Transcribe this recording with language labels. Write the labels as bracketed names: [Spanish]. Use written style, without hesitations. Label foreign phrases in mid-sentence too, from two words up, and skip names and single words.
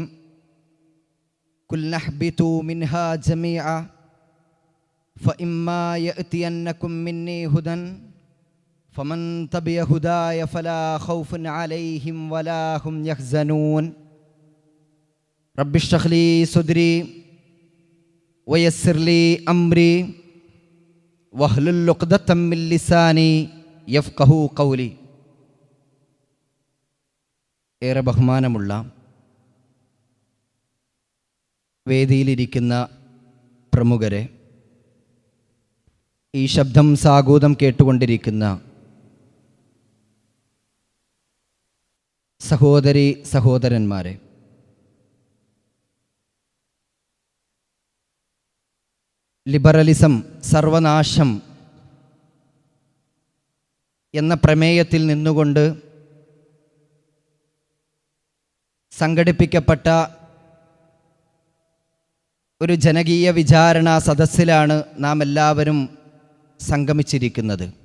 [Arabic] قل اهبطوا منها جميعا فإما يأتينكم مني هدى فمن تبع هداي فلا خوف عليهم ولا هم يحزنون. رب اشرح لي صدري ويسر لي أمري واحلل عقدة من لساني يفقهوا قولي. [Malayalam] ഏറെ ബഹുമാനമുള്ള വേദിയിലിരിക്കുന്ന പ്രമുഖരെ, ഈ ശബ്ദം സാഗൂതം കേട്ടുകൊണ്ടിരിക്കുന്ന സഹോദരി സഹോദരന്മാരെ, ലിബറലിസം സർവനാശം എന്ന പ്രമേയത്തിൽ നിന്നുകൊണ്ട് സംഘടിപ്പിക്കപ്പെട്ട ഒരു ജനകീയ വിചാരണ സദസ്സിലാണ് നാം എല്ലാവരും സംഗമിച്ചിരിക്കുന്നത്.